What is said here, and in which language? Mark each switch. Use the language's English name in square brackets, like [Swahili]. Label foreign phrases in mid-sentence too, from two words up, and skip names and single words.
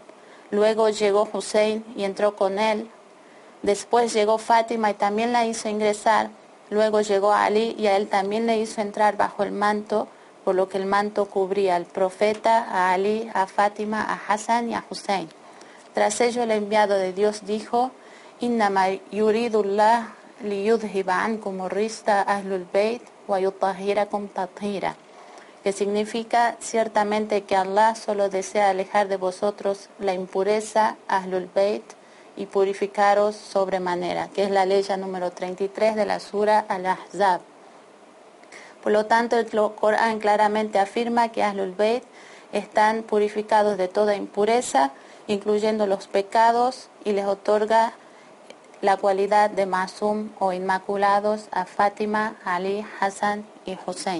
[Spanish] Luego llegó Hussein y entró con él. Después llegó Fátima y también la hizo ingresar. Luego llegó Ali y a él también le hizo entrar bajo el manto, por lo que el manto cubría al profeta, a Ali, a Fátima, a Hassan y a Hussein. Tras ello el enviado de Dios dijo, [Arabic] إنما يريد الله لِيُذْهِبَ عَنْكُمُ الرِّجْسَ أَهْلُ الْبَيْتِ وَيُطَهِّرَكُمْ تَطْهِيرًا, [Spanish] que significa ciertamente que Allah solo desea alejar de vosotros la impureza, Ahlul Bayt, y purificaros sobremanera, que es la ley número 33 de la Sura Al-Ahzab. Por lo tanto, el Corán claramente afirma que Ahlul Bayt están purificados de toda impureza, incluyendo los pecados, y les otorga la cualidad de Masum o inmaculados a Fátima, Ali, Hassan y Hussein.